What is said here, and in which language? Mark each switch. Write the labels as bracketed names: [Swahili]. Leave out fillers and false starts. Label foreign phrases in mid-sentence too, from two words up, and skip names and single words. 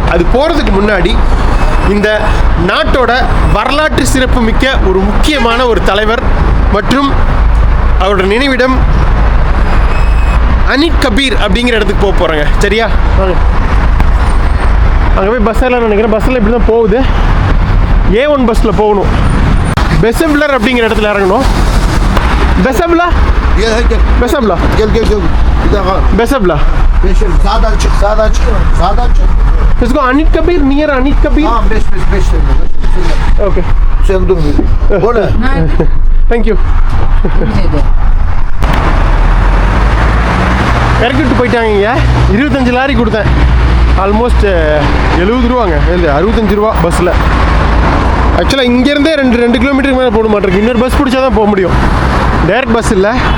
[Tamil] அது போகிறதுக்கு முன்னாடி இந்த நாட்டோட வரலாற்று சிறப்பு மிக்க ஒரு முக்கியமான ஒரு தலைவர் மற்றும் அவரோட நினைவிடம் அனிட் கபீர் அப்படிங்கிற இடத்துக்கு போக போகிறாங்க. சரியா? வாங்க. அங்கே போய் பஸ் எல்லாம் நினைக்கிறேன். பஸ்ஸில் இப்படி தான் போகுது. A1 பஸ்ஸில் போகணும். பெசப்லர் அப்படிங்கிற இடத்துல இறங்கணும். பெசப்லா பெசப்லா பெசப்லா [Turkish] Sağdan çık, sağdan çık. Sağdan çık. [Hindi] इसको अनिट कबीर नियर अनिट कबीर. [Turkish] Tamam 5 [English] ओके [Turkish] Sen dur. O ne? [English] Thank you. [Tamil] இறக்கிட்டு போயிட்டாங்க. 25 லாரி கொடுத்தேன். ஆல்மோஸ்ட் 70 ரூபாங்க. இல்லை 65 ரூபா பஸ்ஸில். ஆக்சுவலாக இங்கேருந்தே 2 கிலோமீட்டருக்கு மேலே போட மாட்டேருக்கு. இன்னொரு பஸ் பிடிச்சா தான் போக முடியும். [English] direct bus [Tamil] இல்லை.